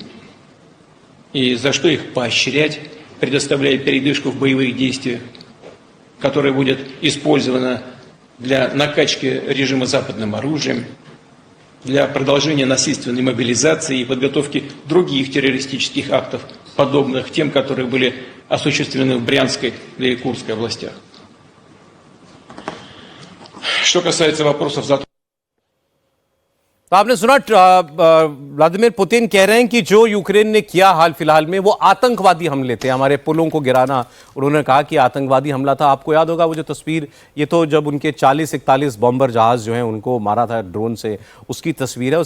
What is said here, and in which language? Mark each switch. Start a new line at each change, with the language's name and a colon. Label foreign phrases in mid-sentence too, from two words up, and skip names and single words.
Russian: И за что их поощрять, предоставляя передышку в боевых действиях, которая будет использована для накачки режима западным оружием, для продолжения насильственной мобилизации и подготовки других террористических актов, подобных тем, которые были осуществлены в Брянской и Курской областях. Что касается вопросов
Hindi: तो आपने सुना व्लादिमीर पुतिन कह रहे हैं कि जो यूक्रेन ने किया हाल फिलहाल में वो आतंकवादी हमले थे, हमारे पुलों को गिराना। उन्होंने कहा कि आतंकवादी हमला था। आपको याद होगा वो जो तस्वीर, ये तो जब उनके 40-41 बॉम्बर जहाज जो हैं उनको मारा था ड्रोन से, उसकी तस्वीर है।